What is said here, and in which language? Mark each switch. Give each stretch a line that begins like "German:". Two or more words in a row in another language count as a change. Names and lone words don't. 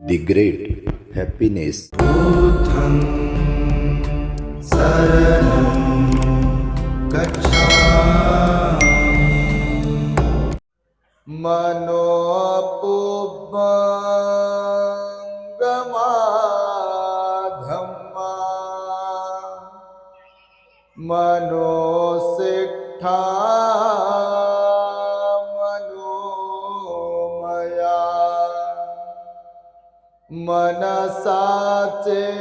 English: The great happiness.
Pali: बुद्धं शरणं गच्छामि मनोपुब्बंगमाधम्मा मनोसिक्था मनोमया मनसाचे